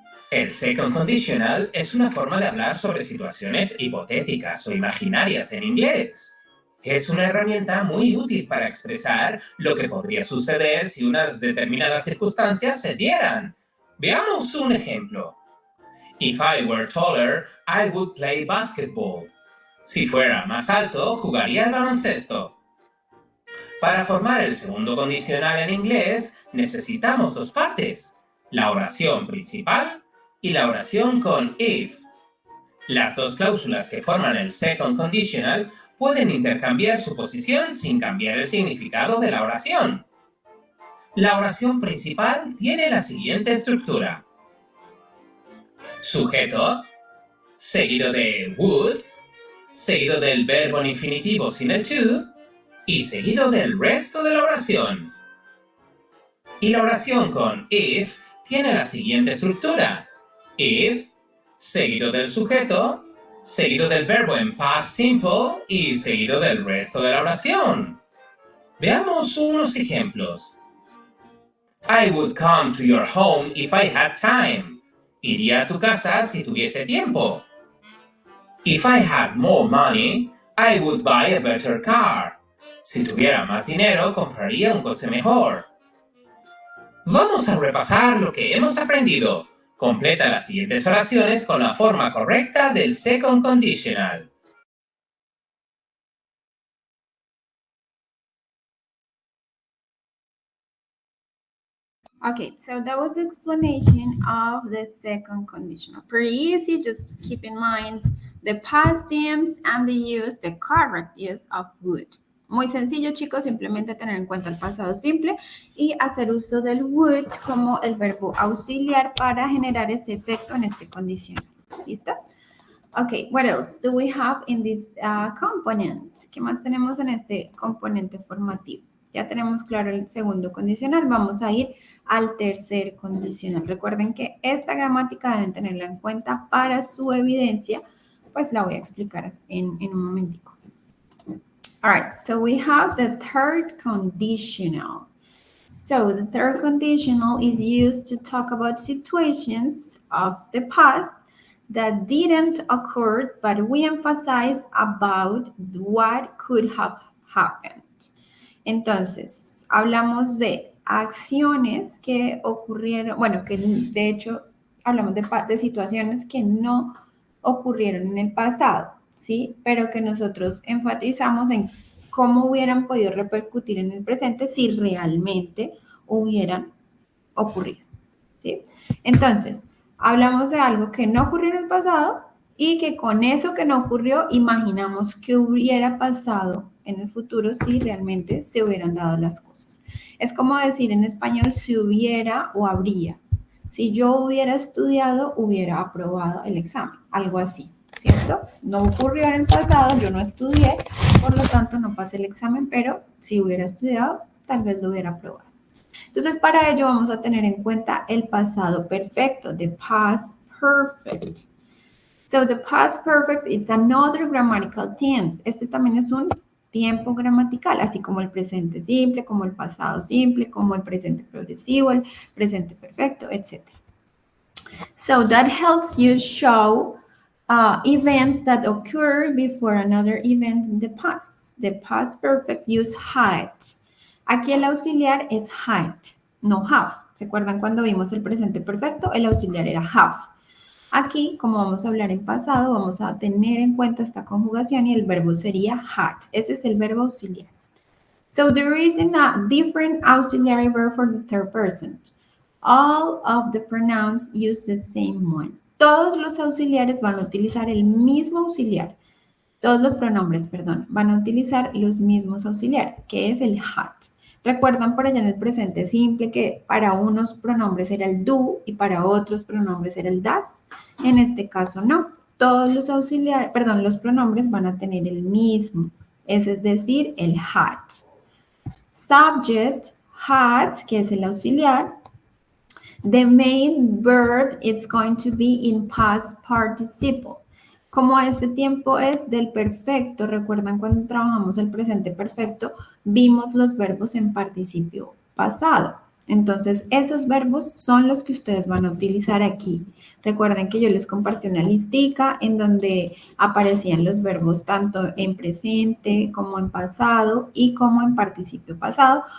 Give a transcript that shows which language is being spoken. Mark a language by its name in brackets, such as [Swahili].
[Spanish] El second conditional es una forma de hablar sobre situaciones hipotéticas o imaginarias en inglés. Es una herramienta muy útil para expresar lo que podría suceder si unas determinadas circunstancias se dieran. Veamos un ejemplo. [English] If I were taller, I would play basketball. [Spanish] Si fuera más alto, jugaría al baloncesto. Para formar el segundo condicional en inglés, necesitamos dos partes: la oración principal y la oración con if. Las dos cláusulas que forman el second conditional pueden intercambiar su posición sin cambiar el significado de la oración. La oración principal tiene la siguiente estructura: sujeto, seguido de would, seguido del verbo en infinitivo sin el to, y seguido del resto de la oración. Y la oración con if tiene la siguiente estructura: if, seguido del sujeto, seguido del verbo en past simple y seguido del resto de la oración. Veamos unos ejemplos. [English] I would come to your home if I had time. [Spanish] Iría a tu casa si tuviese tiempo. [English] If I had more money, I would buy a better car. [Spanish] Si tuviera más dinero, compraría un coche mejor. Vamos a repasar lo que hemos aprendido. Completa las siguientes oraciones con la forma correcta del second conditional. [English] Okay, so that was the explanation of the second conditional. Pretty easy, just keep in mind the past tense and the correct use of would. [Spanish] Muy sencillo, chicos, simplemente tener en cuenta el pasado simple y hacer uso del would como el verbo auxiliar para generar ese efecto en este condicional. ¿Listo? [English] Okay, what else do we have in this component? [Spanish] ¿Qué más tenemos en este componente formativo? Ya tenemos claro el segundo condicional, vamos a ir al tercer condicional. Recuerden que esta gramática deben tenerla en cuenta para su evidencia, pues la voy a explicar en un momentico. [English] All right, so we have the third conditional. So the third conditional is used to talk about situations of the past that didn't occur, but we emphasize about what could have happened. [Spanish] Entonces, hablamos de acciones que ocurrieron, bueno, que de hecho hablamos de situaciones que no ocurrieron en el pasado, ¿sí? Pero que nosotros enfatizamos en cómo hubieran podido repercutir en el presente si realmente hubieran ocurrido, ¿sí? Entonces, hablamos de algo que no ocurrió en el pasado y que con eso que no ocurrió imaginamos que hubiera pasado en el futuro si realmente se hubieran dado las cosas. Es como decir en español si hubiera o habría. Si yo hubiera estudiado, hubiera aprobado el examen, algo así, ¿cierto? No ocurrió en el pasado, yo no estudié, por lo tanto no pasé el examen, pero si hubiera estudiado, tal vez lo hubiera aprobado. Entonces, para ello vamos a tener en cuenta el pasado perfecto, [English] the past perfect. So, the past perfect is another grammatical tense. [Spanish] Este también es un tiempo gramatical, así como el presente simple, como el pasado simple, como el presente progresivo, el presente perfecto, etc. [English] So, that helps you show events that occur before another event in the past. The past perfect use had. [Spanish] Aquí el auxiliar es had, no have. ¿Se acuerdan cuando vimos el presente perfecto? El auxiliar era have. Aquí, como vamos a hablar en pasado, vamos a tener en cuenta esta conjugación y el verbo sería had. Ese es el verbo auxiliar. [English] So there is a different auxiliary verb for the third person. All of the pronouns use the same one. [Spanish] Todos los auxiliares van a utilizar el mismo auxiliar. Todos los pronombres, perdón, van a utilizar los mismos auxiliares, que es el had. ¿Recuerdan por allá en el presente simple que para unos pronombres era el do y para otros pronombres era el das? En este caso no. Todos los auxiliares, perdón, los pronombres van a tener el mismo, es decir, el had. Subject, had, que es el auxiliar. [English] The main verb is going to be in past participle. [Spanish] Como este tiempo es del perfecto, recuerdan cuando trabajamos el presente perfecto, vimos los verbos en participio pasado. Entonces, esos verbos son los que ustedes van a utilizar aquí. Recuerden que yo les compartí una listica en donde aparecían los verbos tanto en presente como en pasado y como en participio pasado.